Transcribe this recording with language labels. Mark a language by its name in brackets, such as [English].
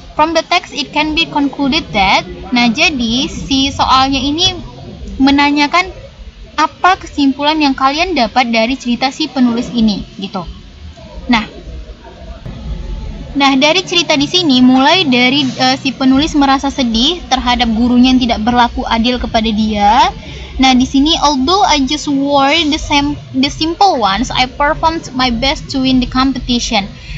[English] From the text it can be concluded that. [Indonesian] Nah, jadi si soalnya ini menanyakan apa kesimpulan yang kalian dapat dari cerita si penulis ini gitu. Nah, dari cerita di sini mulai dari si penulis merasa sedih terhadap gurunya yang tidak berlaku adil kepada dia. Nah, di sini [English] although I just wore the simple ones, I performed my best to win the competition.